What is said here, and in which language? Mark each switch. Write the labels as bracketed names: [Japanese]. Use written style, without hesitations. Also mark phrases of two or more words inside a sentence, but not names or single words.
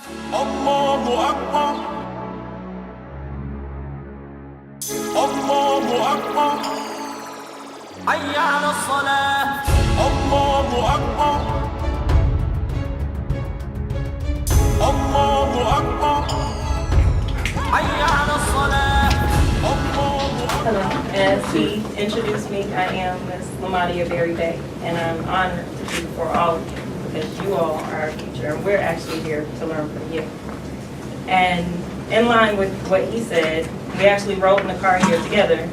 [Arabic] الله أكبر. الله أكبر. حي على الصلاة. الله أكبر. الله أكبر. حي على الصلاة. [English] Hello. As he introduced me, I am Ms. LamadahYah Bey, and I'm honored to be for all of you because you all are our future, and we're actually here to learn from you. And in line with what he said, we actually rode in the car here together.